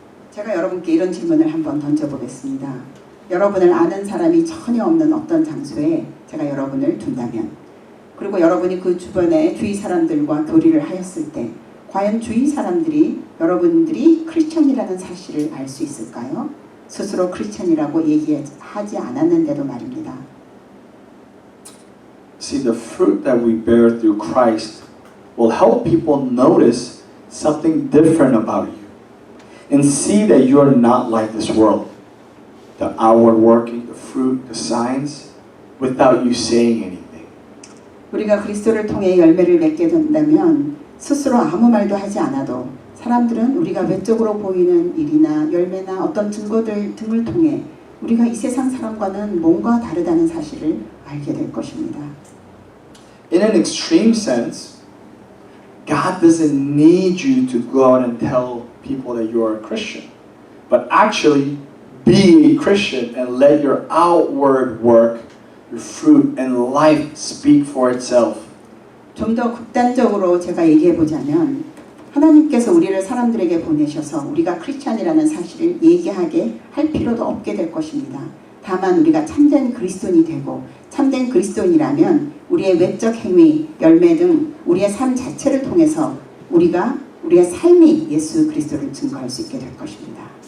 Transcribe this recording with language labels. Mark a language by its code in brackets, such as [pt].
[ko] 제가 여러분께 이런 질문을 한번 던져보겠습니다. 여러분을 아는 사람이 전혀 없는 어떤 장소에 제가 여러분을 둔다면 그리고 여러분이 그 주변의 주위 사람들과 교류를 하였을 때 과연 주위 사람들이 여러분들이 크리스천이라는 사실을 알 수 있을까요? 스스로 크리스천이라고 얘기하지 않았는데도 말입니다. [en] See, the fruit that we bear through Christ will help people notice something different about you and see that you are not like this world. The outward working, the fruit, the signs, without you saying anything. [ko] 우리가 그리스도를 통해 열매를 맺게 된다면 스스로 아무 말도 하지 않아도 사람들은 우리가 외적으로 보이는 일이나 열매나 어떤 증거들 등을 통해 우리가 이 세상 사람과는 뭔가 다르다는 사실을 알게 될 것입니다. [en] In an extreme sense, God doesn't need you to go out and tell people that you are a Christian, but actually be a Christian and let your outward work, your fruit and life speak for itself. [ko] 좀 더 극단적으로 제가 얘기해 보자면 하나님께서 우리를 사람들에게 보내셔서 우리가 크리스찬이라는 사실을 얘기하게 할 필요도 없게 될 것입니다. 다만 우리가 참된 그리스도인이 되고 참된 그리스도인이라면 우리의 외적 행위, 열매 등 우리의 삶 자체를 통해서 우리의 삶이 예수 그리스도를 증거할 수 있게 될 것입니다.